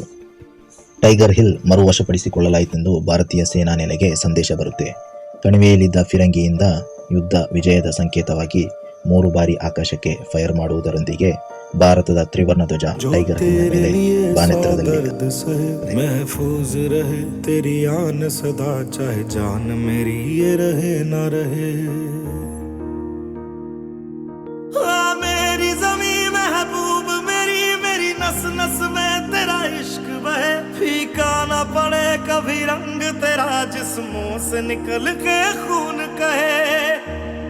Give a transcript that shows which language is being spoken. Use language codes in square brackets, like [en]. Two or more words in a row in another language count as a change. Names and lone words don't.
[kn] ಟೈಗರ್ ಹಿಲ್ ಮರು ವಶಪಡಿಸಿಕೊಳ್ಳಲಾಯಿತೆಂದು ಭಾರತೀಯ ಸೇನಾ ನೆಲೆಗೆ ಸಂದೇಶ ಬರುತ್ತೆ. ಕಣಿವೆಯಲ್ಲಿದ್ದ ಫಿರಂಗಿಯಿಂದ ಯುದ್ಧ ವಿಜಯದ ಸಂಕೇತವಾಗಿ 3 ಬಾರಿ ಆಕಾಶಕ್ಕೆ ಫೈರ್ ಮಾಡುವುದರೊಂದಿಗೆ ಭಾರತದ ತ್ರಿವರ್ಣ ಧ್ವಜ ಟೈಗರ್ ಹಿಲ್ನ ಮೇಲೆ ಬಾನೆತ್ತರದಲ್ಲಿ [hi] महफूज रहे तेरी आन सदा चाहे जान मेरी ये रहे ना रहे मेरी जमी महबूब मेरी मेरी नस नस में तेरा इश्क बहे फीका ना पड़े कभी रंग तेरा जिस्मों से निकल के खून कहे